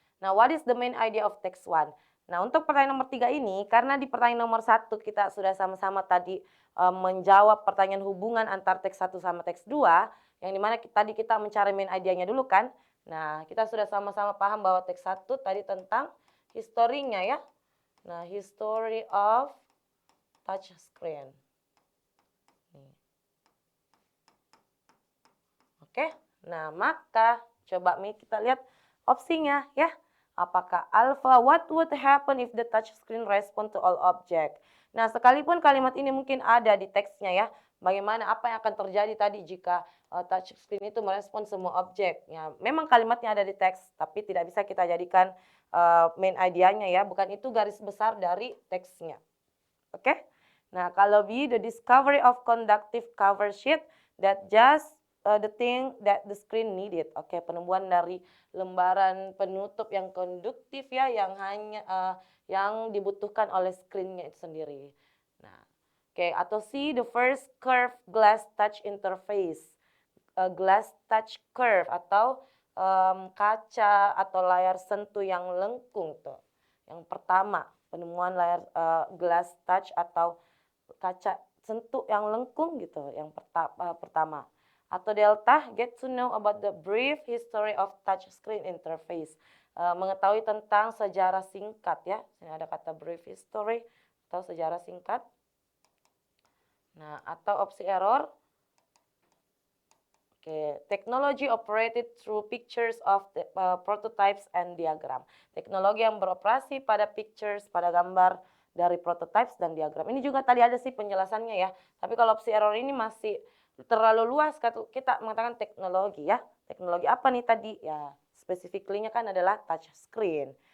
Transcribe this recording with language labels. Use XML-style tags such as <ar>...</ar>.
<en>Nah, what is the main idea of text 1?</en> <id>Nah, untuk pertanyaan nomor 3 ini, karena di pertanyaan nomor 1 kita sudah sama-sama tadi menjawab pertanyaan hubungan antar teks 1 sama teks 2, yang dimana tadi kita mencari main idea-nya dulu kan. Nah, kita sudah sama-sama paham bahwa teks 1 tadi tentang historinya ya.</id> <en>Nah, history of touch screen.</en> <id>Oke, nah maka coba kita lihat opsinya ya. Apakah alpha,</id> <en>what would happen if the touch screen respond to all object?</en> <id>Nah, sekalipun kalimat ini mungkin ada di teksnya ya, bagaimana apa yang akan terjadi tadi jika touch screen itu merespon semua objek. Ya, memang kalimatnya ada di teks, tapi tidak bisa kita jadikan main idea-nya ya, bukan itu garis besar dari teksnya. Oke? Nah, kalau B,</id> <en>the discovery of conductive cover sheet that just the thing that the screen needed.</en> <id>Oke, penemuan dari lembaran penutup yang konduktif ya, yang hanya yang dibutuhkan oleh screen-nya itu sendiri. Nah, oke, atau C,</id> <en>the first curved glass touch interface. Glass touch curve</en> <id>atau kaca atau layar sentuh yang lengkung tuh. Yang pertama, penemuan layar glass touch atau kaca sentuh yang lengkung gitu, yang pertama. Atau delta,</id> <en>get to know about the brief history of touch screen interface.</en> <id>Mengetahui tentang sejarah singkat ya. Sini ada kata brief history atau sejarah singkat. Nah, atau opsi error.</id> <en>Oke, technology operated through pictures of the, prototypes and diagram.</en> <id>Teknologi yang beroperasi pada pictures, pada gambar dari prototypes dan diagram. Ini juga tadi ada sih penjelasannya ya. Tapi kalau opsi error ini masih terlalu luas kita mengatakan teknologi ya. Teknologi apa nih tadi? Ya, specifically-nya kan adalah touch screen.</id>